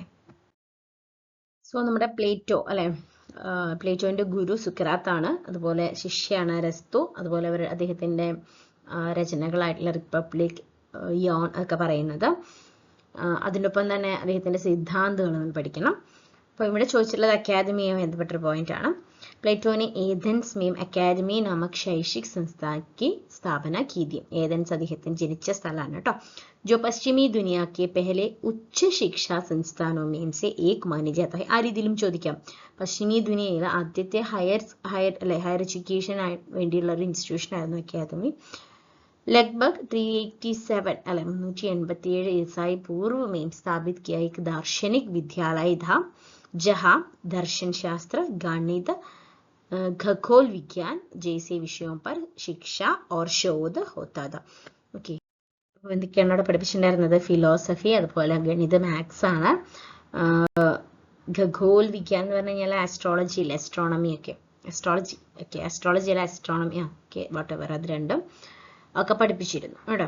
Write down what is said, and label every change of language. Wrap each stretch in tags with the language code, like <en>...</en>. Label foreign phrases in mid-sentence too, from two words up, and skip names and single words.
<ml>സോ നമ്മുടെ പ്ലേറ്റോ അല്ലെ, പ്ലേറ്റോന്റെ ഗുരു സുക്രാത്താണ്, അതുപോലെ ശിഷ്യയാണ് അരസ്തു, അതുപോലെ അദ്ദേഹത്തിന്റെ രചനകളായിട്ടുള്ള റിപ്പബ്ലിക്, യോൺ ഒക്കെ പറയുന്നത്. അതിനൊപ്പം തന്നെ അദ്ദേഹത്തിന്റെ സിദ്ധാന്തങ്ങൾ നമ്മൾ പഠിക്കണം. അപ്പോൾ ഇവിടെ ചോദിച്ചിട്ടുള്ളത് അക്കാദമിയുമായി ബന്ധപ്പെട്ടൊരു പോയിന്റ് ആണ്.</ml> <hi>प्लेटो ने एथेंस में अकादमी नामक शैक्षिक संस्था की स्थापना की थी.</hi> <ml>एथेंस അദ്ദേഹത്തിന് ജനിച്ച സ്ഥലമാണ് കേട്ടോ.</ml> <hi>जो पश्चिमी दुनिया के पहले उच्च शिक्षा संस्थानों में से एक मानी जाता है.</hi> <ml>ആ രീതിയിലും ചോദിക്കാം.</ml> <hi>पश्चिमी दुनिया</hi> <ml>ആദ്യത്തെ</ml> <en>higher education</en> <ml>വേണ്ടിയുള്ള ഒരു ഇൻസ്റ്റിറ്റ്യൂഷൻ ആയിരുന്നു അക്കാദമി.</ml> <hi>लगभग 387 अल्ले 387 ईसाई पूर्व में स्थापित किया एक दार्शनिक विद्यालय था, जहां दर्शन शास्त्र, गणित, खगोल विज्ञान जैसे विषयों पर शिक्षा और शोध होता था. ओके,</hi> <ml>എന്തൊക്കെയാണ് അവിടെ പഠിപ്പിച്ചിട്ടുണ്ടായിരുന്നത്? ഫിലോസഫി, അതുപോലെ ഗണിത, മാത്സ് ആണ്.</ml> <hi>खगोल विज्ञान</hi> <ml>എന്ന് പറഞ്ഞു കഴിഞ്ഞാൽ ആസ്ട്രോളജി, അസ്ട്രോണമി ഒക്കെ, ആസ്ട്രോളജി ഓക്കെ, ആസ്ട്രോളജിയിലെ ആസ്ട്രോണമി ഓക്കെ</ml> <en>what ever,</en> <ml>അത് രണ്ടും ഒക്കെ പഠിപ്പിച്ചിരുന്നു കേട്ടോ.</ml>